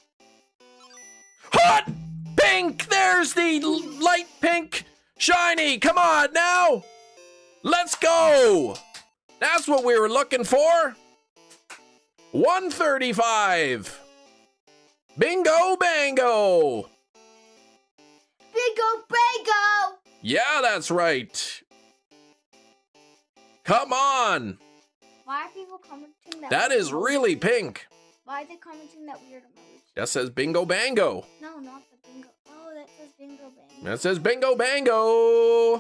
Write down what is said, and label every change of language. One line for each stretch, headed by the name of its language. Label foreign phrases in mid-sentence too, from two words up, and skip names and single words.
English: Hot pink! There's the light pink shiny. Come on now. Let's go. That's what we were looking for. 135. Bingo bango. Bingo bango! Yeah, that's right. Come on. Why are people commenting that? That weird is emoji? really pink. Why are they commenting that weird emoji? That says bingo bango. No, not the bingo. Oh, that says bingo bango. That says bingo bango.